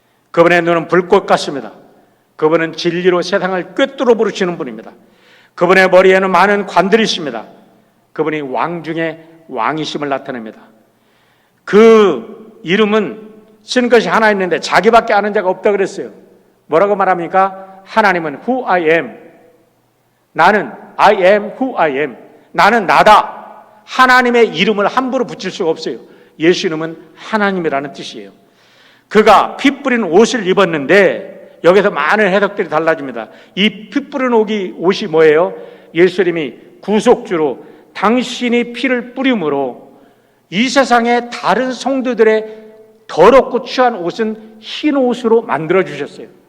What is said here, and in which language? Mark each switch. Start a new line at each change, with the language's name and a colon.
Korean: 그분의 눈은 불꽃 같습니다. 그분은 진리로 세상을 꿰뚫어 부르시는 분입니다. 그분의 머리에는 많은 관들이 있습니다. 그분이 왕 중에 왕이심을 나타냅니다. 그 이름은 쓴 것이 하나 있는데 자기밖에 아는 자가 없다 그랬어요. 뭐라고 말합니까? 하나님은
English: who I am.
Korean: 나는
English: I am who I am.
Korean: 나는 나다. 하나님의 이름을 함부로 붙일 수가 없어요. 예수 이름은 하나님이라는 뜻이에요. 그가 피 뿌린 옷을 입었는데 여기서 많은 해석들이 달라집니다. 이 피 뿌린 옷이 뭐예요? 예수님이 구속주로 당신이 피를 뿌림으로 이 세상의 다른 성도들의 더럽고 추한 옷은 흰 옷으로 만들어 주셨어요.